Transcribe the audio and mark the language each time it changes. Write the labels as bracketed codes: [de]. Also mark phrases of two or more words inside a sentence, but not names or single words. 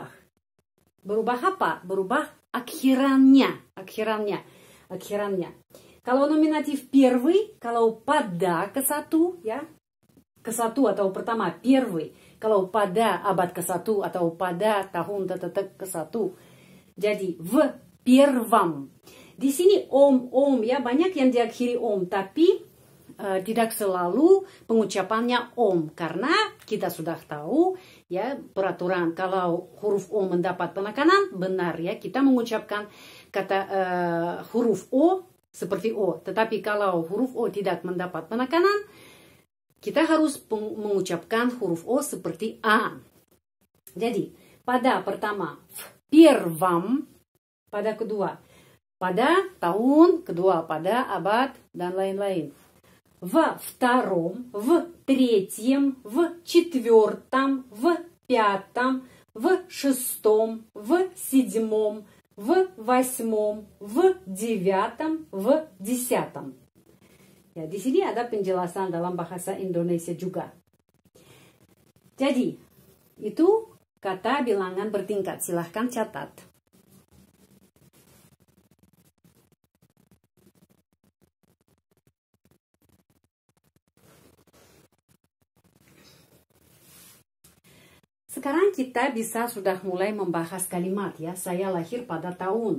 [id] Berubah apa? Berubah akhirannya. Kalau nominatif первый, kalau pada ke satu ya, ke satu atau pertama первый, kalau pada abad ke satu atau pada tahun ke satu, jadi [ru] в первом. [id] Di sini om ya, banyak yang diakhiri om, tapi tidak selalu pengucapannya om, karena kita sudah tahu ya peraturan kalau huruf o mendapat penekanan benar ya, kita mengucapkan kata huruf o seperti o. Tetapi kalau huruf o tidak mendapat penekanan, kita harus mengucapkan huruf o seperti a. Jadi pada pertama первом, pada kedua pada tahun, kedua pada abad dan lain-lain. [ru] Во втором, в третьем, в четвертом, в пятом, в шестом, в седьмом, в восьмом, в девятом, в десятом. [id] Ya, di sini ada penjelasan dalam bahasa Indonesia juga. Jadi, itu kata bilangan bertingkat. Silahkan catat. Sekarang kita sudah mulai membahas kalimat ya, saya lahir pada tahun.